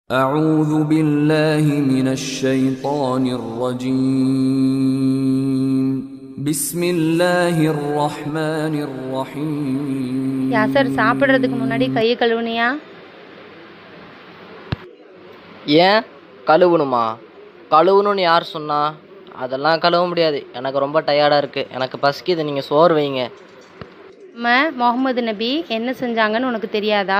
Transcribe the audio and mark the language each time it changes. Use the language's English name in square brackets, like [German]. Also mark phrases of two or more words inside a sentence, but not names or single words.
[Arabic] أعوذ بالله من الشيطان الرجيم بسم الله الرحمن الرحيم [Tamil] யாசர் சாப்பிட்றதுக்கு முன்னாடி கையை கழுவுனியா? ஏன் கழுவணுமா? கழுவணும்னு யார் சொன்னா? அதெல்லாம் கழுவ முடியாது, எனக்கு ரொம்ப டயர்டாக இருக்குது, எனக்கு பசிக்குது, நீங்கள் சோறு வைங்க. முகமது நபி என்ன செஞ்சாங்கன்னு உனக்கு தெரியாதா?